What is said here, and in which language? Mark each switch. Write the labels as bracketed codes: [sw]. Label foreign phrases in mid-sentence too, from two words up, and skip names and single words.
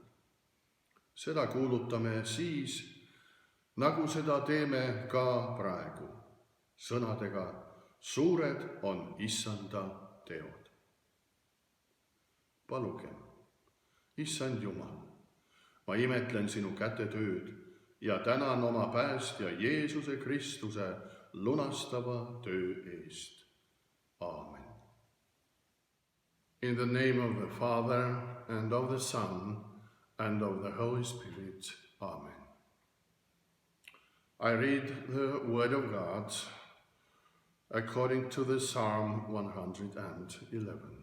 [et] Seda kuulutame siis, nagu seda teeme ka praegu, sõnadega: suured on Issanda teod. Palugem, Issand Jumal, ma imetlen sinu kätetööd ja tänan oma päästja Jeesuse Kristuse lunastava tu est. Amen. [en] In the name of the Father, and of the Son, and of the Holy Spirit. Amen. I read the Word of God according to the Psalm 111.